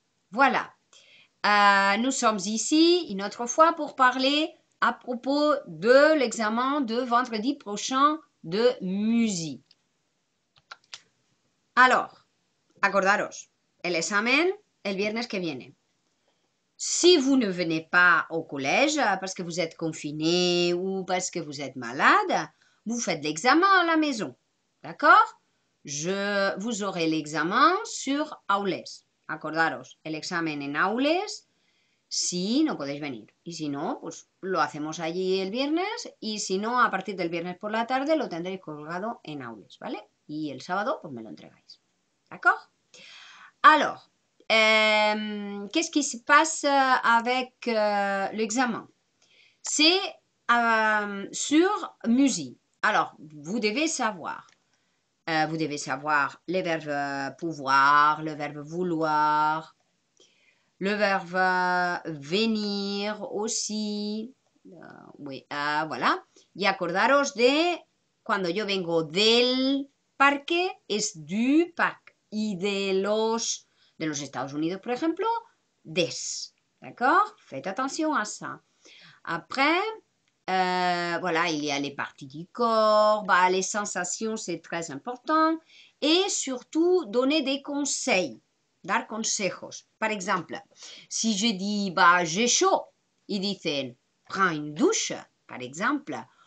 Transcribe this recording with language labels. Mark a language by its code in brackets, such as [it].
[fr] Voilà, nous sommes ici une autre fois pour parler à propos de l'examen de vendredi prochain de musique. [es] Alors, acordaros, el examen el viernes que viene. [fr] Si vous ne venez pas au collège parce que vous êtes confiné ou parce que vous êtes malade, vous faites l'examen à la maison. D'accord? Vous aurez l'examen sur aules. [es] Acordaros, el examen en aules si no podéis venir. Y si no, pues lo hacemos allí el viernes y si no, a partir del viernes por la tarde lo tendréis colgado en aules, ¿vale? Y el sábado, pues me lo entregáis. [fr] D'accord? Alors, qu'est-ce qui se passe avec l'examen? C'est sur musique. Alors, vous devez savoir le verbe pouvoir, le verbe vouloir, le verbe venir aussi. Oui, voilà. [es] Y acordaros de cuando yo vengo del parque, es du parque. Y de los Estados Unidos, por ejemplo, des. [fr] D'accord? Faites attention à ça. Après, voilà, il y a les parties du corps, bah, les sensations, c'est très important. Et surtout, donner des conseils, [es] dar consejos. [fr] Par exemple, si je dis, bah, j'ai chaud, ils disent, prends une douche, par exemple.